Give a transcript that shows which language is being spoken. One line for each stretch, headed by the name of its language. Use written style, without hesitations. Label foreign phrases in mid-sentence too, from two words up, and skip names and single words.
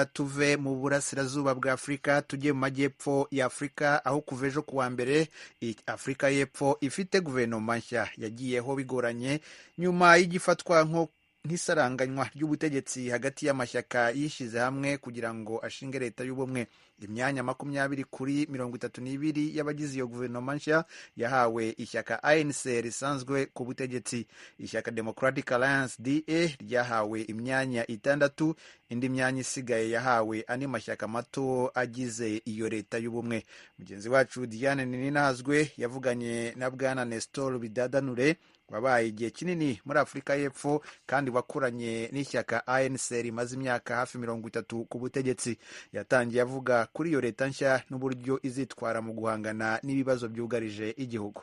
Kinyarwanda: tuve mu burasirazuba bwa Afurika tujye mu majyepfo ya Afurika aho kuva ejo kuwa mbere Afurika y'Epfo ifite guverinoma nshya yagiyeho bigoranye nyuma y'igifatwa nk'isaranganywa ry'ubutegetsi hagati y'amashyaka yishyize hamwe kugira ngo ashinge leta y'ubumwe. Imyanya 20 kuri 32 y'abagize iyo guverinoma nshya yahawe ishyaka ANC risanzwe ku butegetsi. Ishyaka Democratic Alliance DA ryahawe imyanya 6, indi myanya isigaye yahawe andi mashyaka mato agize iyo leta y'ubumwe. Mugenzi wacu Diane Ninazwe yavuganye na Bwana Nestor Bidadanure wabaye igihe kinini muri Afurika y'Epfo kandi wakuranye n'ishyaka ANC rimaze imyaka hafi 30 ku butegetsi. Yatangiye avuga kuri iyo leta nshya n'uburyo izitwara mu guhangana n'ibibazo byugarije igihugu.